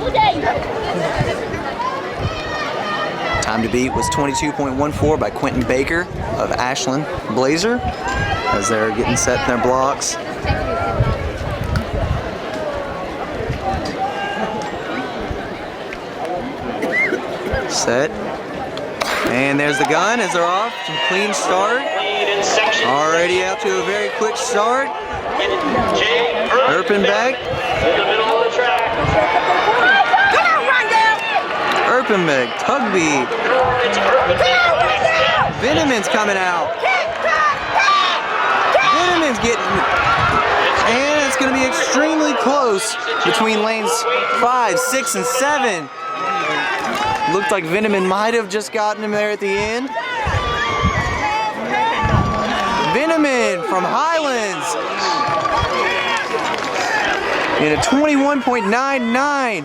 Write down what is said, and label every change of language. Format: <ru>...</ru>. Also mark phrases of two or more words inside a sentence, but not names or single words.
<en>Time to beat was 22.14 by Quentin Baker of Ashland Blazer, as they're getting set in their blocks. Set. And there's the gun as they're off. Some clean start. Already out to a very quick start. Erpenbach. Erpenbach, Tugby. Veneman's coming out. Veneman's getting, and it's going to be extremely close between lanes 5, 6, and 7. Looked like Veneman might have just gotten him there at the end. Veneman from Highlands in a 21.99.</en>